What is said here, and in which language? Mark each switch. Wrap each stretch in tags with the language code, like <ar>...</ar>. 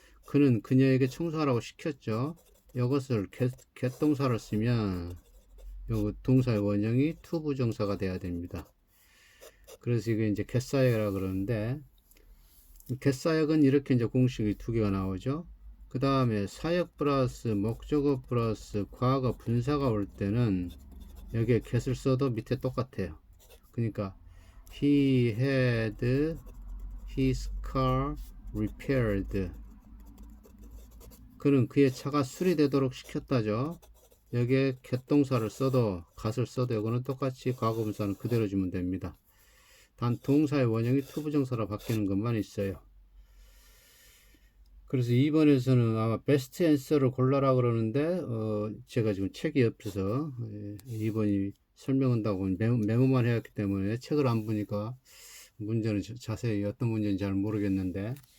<ko>그는 그녀에게 청소하라고 시켰죠. 이것을 갯동사를 쓰면 요 동사의 원형이 to 부정사가 돼야 됩니다. 그래서 이게 이제 갯사역이라 그러는데, 갯사역은 이렇게 이제 공식이 두 개가 나오죠. 그 다음에 사역 플러스 목적어 플러스 과거 분사가 올 때는 여기에 get을 써도 밑에 똑같아요. 그러니까</ko> <en>he had his car repaired.</en> <ko>그는 그의 차가 수리되도록 시켰다죠. 여기에 갯동사를 써도 갓을 써도 이거는 똑같이 과거 분사는 그대로 주면 됩니다. 단 동사의 원형이 to 부정사로 바뀌는 것만 있어요. 그래서 2번에서는 아마 베스트 앤서를 골라라 그러는데, 제가 지금 책이 옆에서 2번이 설명한다고 메모만 해왔기 때문에 책을 안 보니까 문제는 자세히 어떤 문제인지 잘 모르겠는데,</ko>